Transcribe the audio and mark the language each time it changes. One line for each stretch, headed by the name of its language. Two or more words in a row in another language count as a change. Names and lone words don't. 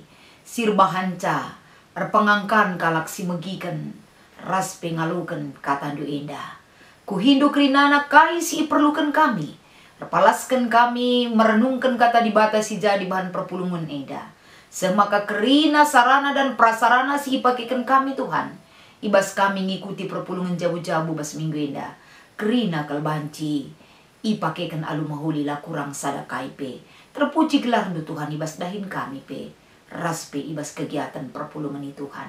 Batak Karo: Sir bahanca. Erpengangkan kalak si megikan. Ras pengalukan kata doa enda. Kuhindu krinana kai si perlukan kami. Repalaskan kami merenungkan kata dibata si jadi bahan perpulungan eda. Semaka kerina
Indonesian: sarana dan prasarana
Batak Karo: si ipakekan kami Tuhan. Ibas kami ngikuti perpulungan jabu-jabu bas minggu eda. Kerina kalbanci. Ipakekan alu mahuli lah kurang sadakai pe. Terpuji gelar nu Tuhan ibas dahin kami pe. Ras pe ibas kegiatan perpulungan i Tuhan.